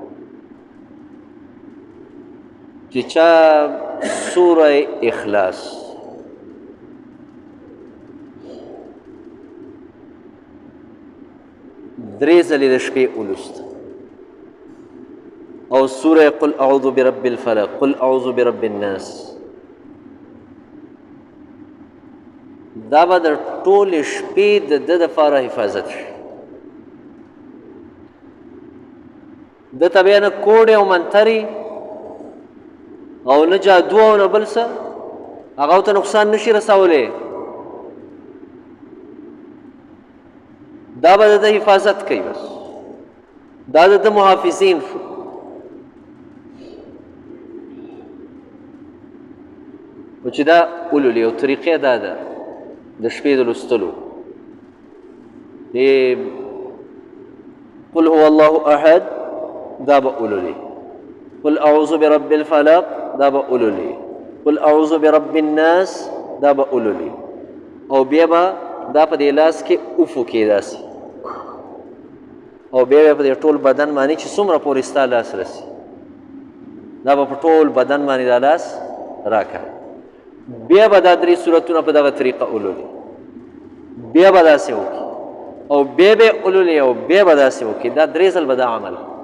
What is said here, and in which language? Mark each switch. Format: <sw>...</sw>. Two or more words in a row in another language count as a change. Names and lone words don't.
<ps>چې چا سوره اخلاص درې ځلې د شپې ولوست او سوره</ps> <ar>قل اعوذ برب الفلق قل اعوذ برب الناس</ar> <ps>دا به د ټولې شپې د ده دپاره حفاظت شي. ده ته بیا نه کوډې او منترې او نه جادو او نه بل څه هغه ورته نقصان نه شي رسولی. دا به د ده حفاظت کوي بس دا د ده محافظین شو. و چې دا ولولي او طریقې دا ده د شپې د لوستلو</ps> <ar>قل هو الله احد</ar> <ps>دا به ولولي</ps> <ar>قل اعوذ برب الفلق</ar> <ps>دا به ولولي</ps> <ar>قل اعوذ برب الناس</ar> <ps>دا به ولولي او بیا به دا په دې لاس کې اوفو کې داسې او بیا په دې ټول بدن باندې چې څومره پورې ستا لاس رسي دا به په ټول بدن باندې دا لاس راکړه. بیا به دا درې صورتونه په دغه طریقه ولولي بیا به داسې وکړي او بیا به ولولي او بیا به داسې وکړي دا درې ځل به دا عمل.</ps>